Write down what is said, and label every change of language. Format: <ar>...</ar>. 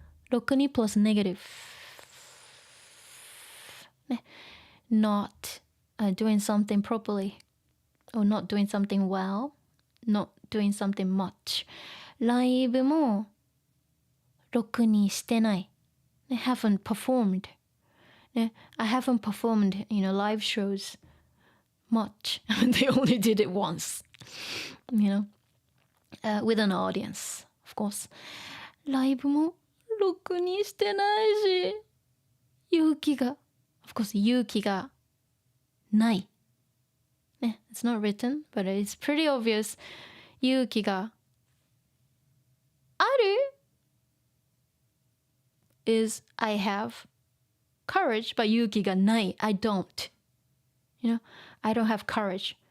<en>ろくに plus negative. ね。 not doing something properly. Or not doing something well. Not doing something much.</en> <ja>ライブもろくにしてない。</ja> <en>ね、haven't performed. ね、I haven't performed, live shows much. They only did it once. With an audience, of course.</en> <ja>ライブもろくにしてないし、勇気が、 of course, 勇気がない。</ja> <en>ね、it's not written, but it's pretty obvious. 勇気がある is I have courage, but 勇気がない。 I don't. I don't have courage.</en>